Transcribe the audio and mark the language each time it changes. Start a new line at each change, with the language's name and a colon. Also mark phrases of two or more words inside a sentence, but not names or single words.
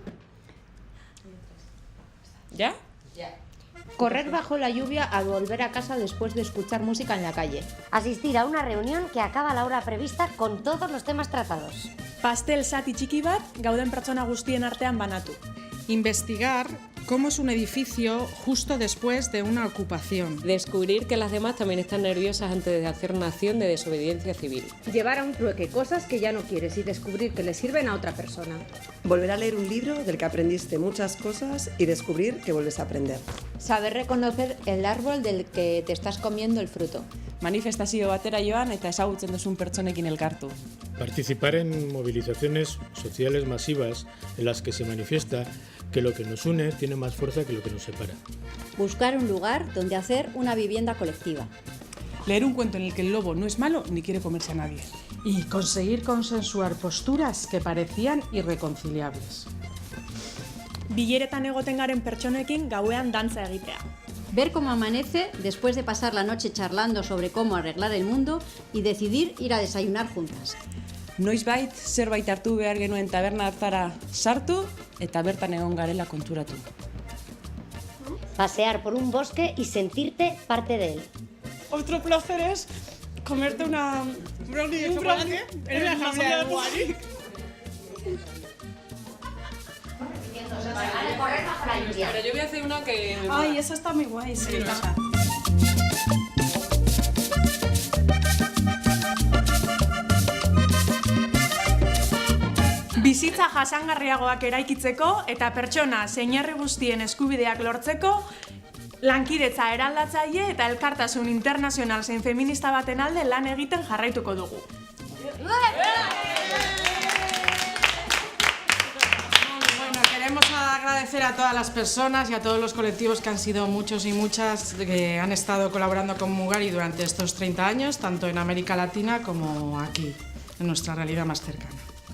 Spanish: ¿Ya? Correr bajo la lluvia al volver a casa después de escuchar música en la calle. asistir a una reunión que acaba a la hora prevista con todos los temas tratados.
Basque: Pastel zati txiki bat gauden pertsona guztien artean banatu.
Spanish: Investigar cómo es un edificio justo después de una ocupación. Descubrir que las demás también están nerviosas antes de hacer una acción de desobediencia civil. Llevar a un trueque cosas que ya no quieres y descubrir que le sirven a otra persona. Volver a leer un libro del que aprendiste muchas cosas y descubrir que vuelves a aprender. Saber reconocer el árbol del que te estás comiendo el fruto.
Basque: Manifestazio batera joan eta ezagutzen duzun pertsonekin elkartu.
Spanish: Participar en movilizaciones sociales masivas en las que se manifiesta que lo que nos une tiene más fuerza que lo que nos separa. Buscar un lugar donde hacer una vivienda colectiva. Leer un cuento en el que el lobo no es malo ni quiere comerse a nadie. Y conseguir consensuar posturas que parecían irreconciliables.
Basque: Bileretan egoten garen pertsonekin gauean dantza egitea.
Spanish: Ver cómo amanece después de pasar la noche charlando sobre cómo arreglar el mundo y decidir ir a desayunar juntas.
Basque: Noizbait zerbait hartu behar genuen taberna hartara sartu eta bertan egon garela konturatu.
Spanish: Pasear por un bosque y sentirte parte de él. Otro placer es comerte un brownie de chocolate en la asamblea de Guari. Pero yo voy a hacer una que... Ay, esa está muy guay, sí.
Basque: Bizitza jasangarriagoak eraikitzeko eta pertsona zein herri guztien eskubideak lortzeko, lankidetza eraldatzaile eta elkartasun internazional zein feminista baten alde lan egiten jarraituko dugu.
Spanish: Bueno, queremos agradecer a todas las personas y a todos los colectivos que han sido muchos y muchas que han estado colaborando con Mugari durante estos 30 años, tanto en América Latina como aquí, en nuestra realidad más cercana.